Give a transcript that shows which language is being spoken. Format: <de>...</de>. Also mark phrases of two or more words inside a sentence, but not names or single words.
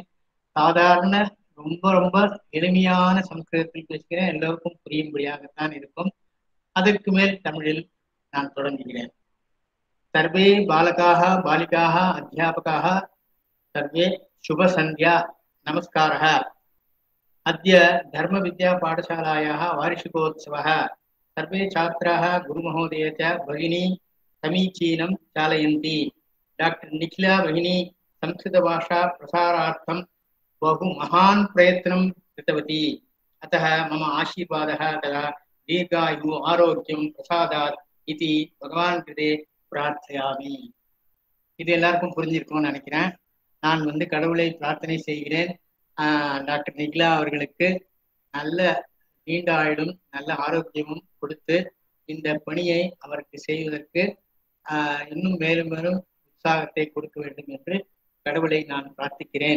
<ta>சாதாரண ரொம்ப எளிமையான சமஸ்கிருதத்தில் பேசுகிறேன். எல்லோருக்கும் புரியும்படியாகத்தான் இருக்கும். அதற்கு மேல் தமிழில் நான் தொடங்குகிறேன்.</ta> <sa>सर्वे बालकाः बालिकाः अध्यापकाः सर्वे शुभ सन्ध्या नमस्कारः. अद्य धर्मविद्या पाठशालायाः वार्षिकोत्सवः. सर्वे छात्राः गुरुमहोदय च भगिनी समीचीनं चालयन्ति. डॉक्टर निखिला भगिनी संस्कृतभाषा प्रसारार्थं बहु महान् प्रयत्नं कृतवती. अतः मम आशीर्वादः तदा दीर्घायु आरोग्यं प्रसादात् इति भगवान् कृते प्रार्थयामि.</sa> <ta>இது எல்லாருக்கும் புரிஞ்சிருக்கும்னு நினைக்கிறேன். நான் கடவுளை பிரார்த்தனை செய்கிறேன். டாக்டர் நிகிலா அவர்களுக்கு நல்ல நீண்ட ஆயுளும் நல்ல ஆரோக்கியமும் கொடுத்து இந்த பணியை அவருக்கு செய்வதற்கு இன்னும் மேலும் மேலும் உற்சாகத்தை கொடுக்க வேண்டும் என்று கடவுளை நான் பிரார்த்திக்கிறேன்.</ta>